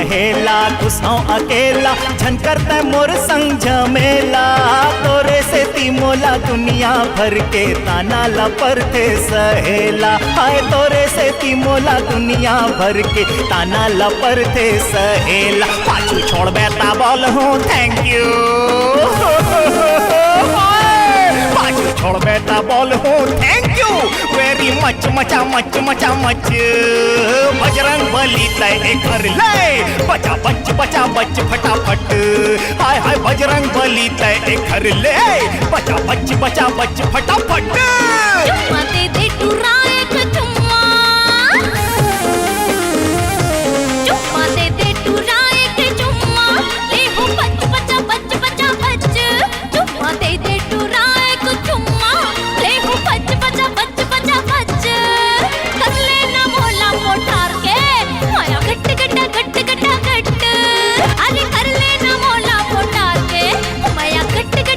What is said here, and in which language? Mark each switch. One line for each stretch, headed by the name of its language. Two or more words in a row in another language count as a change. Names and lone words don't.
Chhattisgarhi: कहेला कुसौ अकेला झनकर तै मोर संग झमेला तोरे से ती मोला दुनिया भर के ताना लपरते सहेला हाय तोरे से ती मोला दुनिया भर के ताना लपरते सहेला पाछू छोड़ बेता बोल हूँ
English: thank you
Chhattisgarhi: पाछू छोड़ बेटा बोल हूँ
English: thank you very much
Chhattisgarhi: मचा मच मचा मच बजरंग बली तय कर ले बचा बच फटाफट हाय हाय बजरंग बली तय कर ले बचा बच फटाफट चुम्मा दे दे टुरा एक चुम्मा चुम्मा दे दे टुरा एक चुम्मा ले हो बच चुम्मा दे दे टुरा एक चुम्मा ले हो बच कर लेना मोला मोटार के माया घट अरे कर लेना मोला मोटार के माया घट